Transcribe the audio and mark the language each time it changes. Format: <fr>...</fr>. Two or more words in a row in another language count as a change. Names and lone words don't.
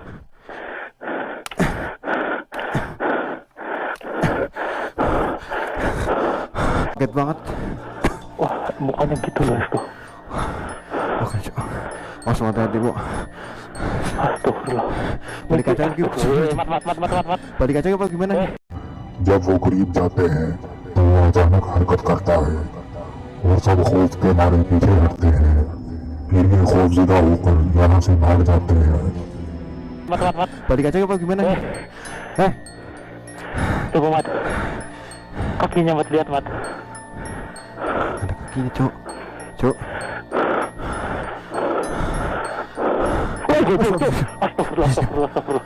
<id>kaget banget. Wah, mukanya gitu loh itu. Oke, Cok. Mas, hati-hati, Bu. Astagfirullah. Balik aja lagi. Mat. Balik aja apa gimana?</id> <hi>जब वो करीब जाते हैं तो वो अचानक हरकत करता है और सब खौफ के मारे पीछे हटते हैं। फिर ये खौफजदा होकर यहाँ से भाग जाते हैं।</hi> <id>Mat. Balik aja apa gimana? Tunggu, Mat. Kakinya, Mat, lihat, Mat. Ada kakinya, Cok. Cok. Astagfirullah.</id>